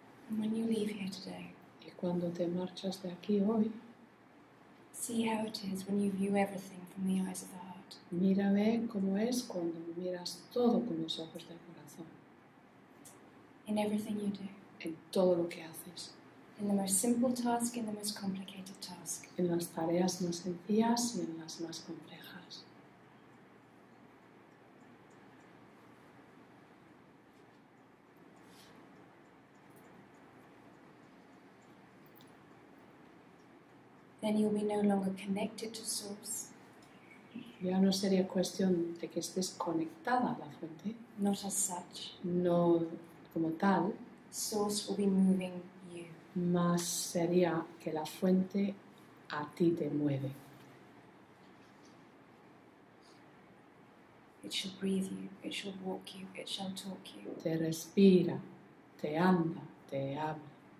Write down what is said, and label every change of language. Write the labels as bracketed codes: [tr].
[en] And when you leave here today, [es] Y cuando te marchas de aquí hoy, [en] see how it is when you view everything from the eyes of the heart. [es] mira, ve cómo es cuando miras todo con los ojos del corazón. [en] In everything you do. [es] En todo lo que haces. [en] In the most simple task, in the most complicated task. [es] En las tareas más sencillas y en las más complejas. [en] Then you'll be no longer connected to Source, [es] Ya no sería cuestión de que estés conectada a la fuente, [en] not as such. [es] no como tal, [en] Source will be moving you. [es] más sería que la fuente a ti te mueve. [en] It shall breathe you, it shall walk you, it shall talk you. [es] Te respira, te anda, te habla.